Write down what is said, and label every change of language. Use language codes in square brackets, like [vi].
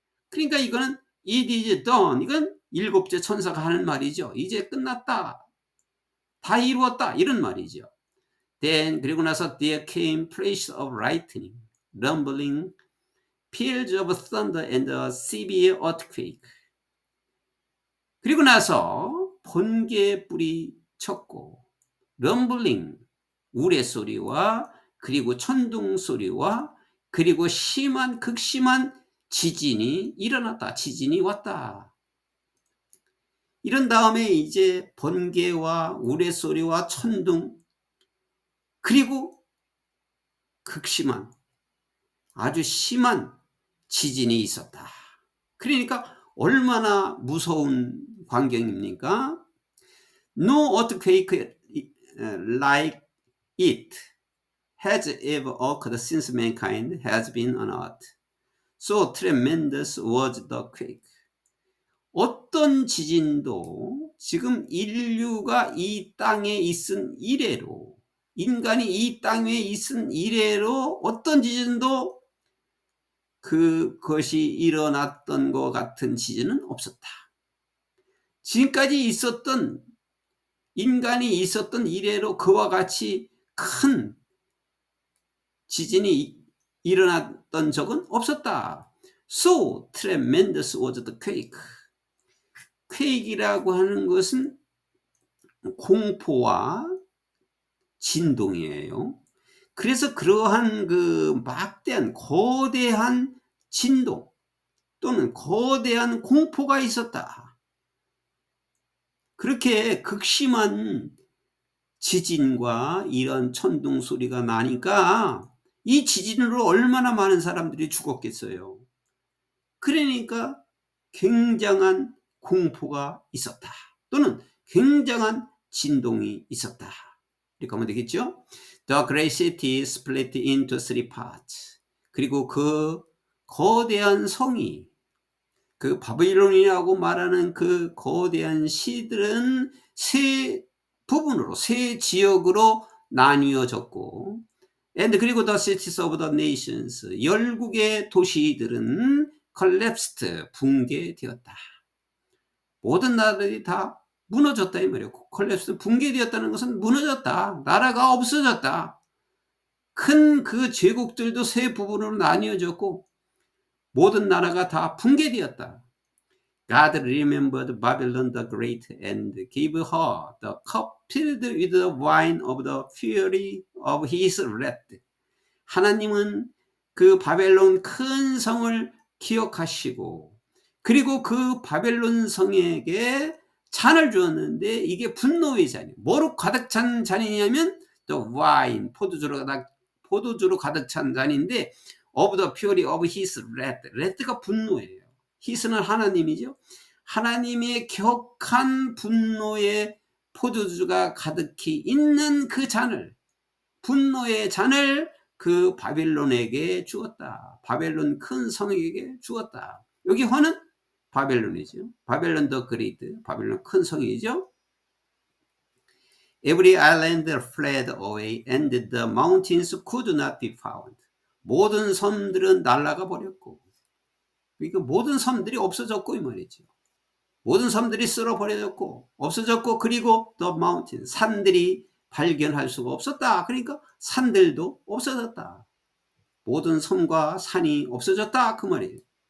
[ko] 그러니까 이거는 [en] it is done, [ko] 이건 7째 천사가 하는 말이죠. 이제 끝났다, 다 이루었다, 이런 말이죠. [en] Then, [ko] 그리고 나서 [en] there came flashes of lightning, rumbling, peals of thunder and a severe earthquake. [ko] 그리고 나서 번개불이 쳤고, 럼블링, 우레소리와 그리고 천둥소리와 그리고 극심한 지진이 일어났다. 지진이 왔다. 이런 다음에 이제 번개와 우레소리와 천둥, 그리고 극심한, 아주 심한 지진이 있었다. 그러니까 얼마나 무서운 광경입니까? [en] No earthquake like it has ever occurred since mankind has been on earth. So tremendous was the quake. [ko] 어떤 지진도 지금 인류가 이 땅에 있은 이래로, 인간이 이 땅에 있은 이래로 어떤 지진도 그것이 일어났던 것 같은 지진은 없었다. 지금까지 있었던, 인간이 있었던 이래로 그와 같이 큰 지진이 일어났던 적은 없었다. [en] So tremendous was the quake. [ko] quake이라고 하는 것은 공포와 진동이에요. 그래서 그러한 그 막대한 거대한 진동 또는 거대한 공포가 있었다. 그렇게 극심한 지진과 이런 천둥 소리가 나니까 이 지진으로 얼마나 많은 사람들이 죽었겠어요. 그러니까 굉장한 공포가 있었다. 또는 굉장한 진동이 있었다. 이렇게 하면 되겠죠? [en] The great city split into three parts. [ko] 그리고 그 거대한 성이, 그 바빌론이라고 말하는 그 거대한 시들은 세 부분으로, 세 지역으로 나뉘어졌고, [en] And [ko] 그리고 [en] the cities of the nations, [ko] 열국의 도시들은 [en] collapsed, [ko] 붕괴되었다. 모든 나라들이 다 무너졌다 이 말이에요. collapsed, 붕괴되었다는 것은 무너졌다. 나라가 없어졌다. 큰 그 제국들도 세 부분으로 나뉘어졌고 모든 나라가 다 붕괴되었다. [en] God remembered Babylon the Great and gave her the cup filled with the wine of the fury of his wrath. [ko] 하나님은 그 바벨론 큰 성을 기억하시고 그리고 그 바벨론 성에게 잔을 주었는데 이게 분노의 잔이에요. 뭐로 가득 찬 잔이냐면 [en] the wine, [ko] 포도주로 가득 찬 잔인데 [en] of the fury of his wrath. [ko] wrath가 분노예요. his는 하나님이죠. 하나님의 격한 분노의 포도주가 가득히 있는 그 잔을, 분노의 잔을 그 바벨론에게 주었다. 바벨론 큰 성에게 주었다. 여기 허는 바벨론이죠. 바벨론 더 그레이트, 바벨론 큰 성이죠. [en] Every island fled away and the mountains could not be found. [ko] 모든 섬들은 날아가 버렸고, 그러니까 모든 섬들이 없어졌고 이 말이죠. 모든 섬들이 쓸어버려졌고 없어졌고 그리고 [en] the mountain, [ko] 산들이 발견할 수가 없었다. 그러니까 산들도 없어졌다. 모든 섬과 산이 없어졌다 그 말이에요.